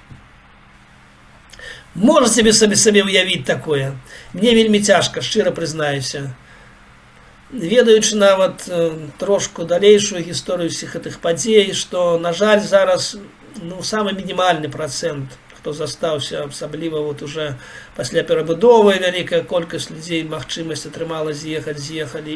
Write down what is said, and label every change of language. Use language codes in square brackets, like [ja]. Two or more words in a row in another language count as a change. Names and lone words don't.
[ru] Можете себе уявить такое? [be] Мне вельми тяжко, щиро признаюся. Ведаючи нават трошку далейшую гісторыю всіх гэтых падзей, што, на жаль, зараз самы мінімальны працэнт, хто застаўся, асабліва уже пасля перабудовы, вялікая колькасць людзей, магчымасць атрымала з'ехалі.